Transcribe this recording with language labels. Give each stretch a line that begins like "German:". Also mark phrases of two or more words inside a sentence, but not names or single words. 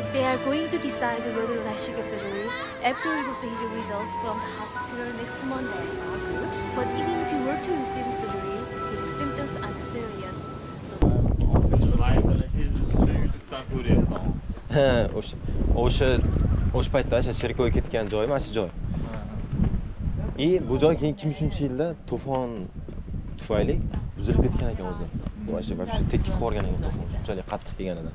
English: are going to decide whether or not she gets surgery after we will see his results from the hospital next Monday. But even if he were to receive surgery, his symptoms aren't serious. So
Uzbek: Mayibini siz YouTube'dan ko'ryapmiz. Ha, o'sha paytda o'sha cherkovga ketgan joy mana shu joy. Bu joy keyin 2003-yilda to'fon tufayli buzilib ketgan ekan o'zi. Bu o'sha вообще tekis qolgan ekan to'fon, shunchalik qattiq kelganida.